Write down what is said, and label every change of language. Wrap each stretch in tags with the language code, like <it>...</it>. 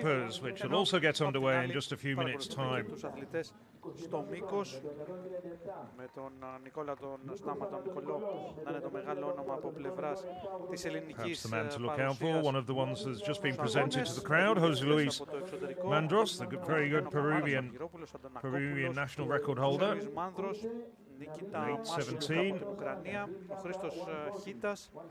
<en>Long jumpers, which will also get underway in just a few minutes' time.</en> <el>Τους αθλητές στο μήκος, με τον Νικόλα, τον Στάμα, τον Νικολό, να είναι το μεγάλο όνομα από πλευράς της ελληνικής παρουσίας.</el> <en>One of the ones that's just been presented to the crowd, Jose Luis Mandros, the very good Peruvian national record holder.</en> <el>Νίκητα Μάσου από την Ουκρανία, ο Χρήστος Χίτας.</el>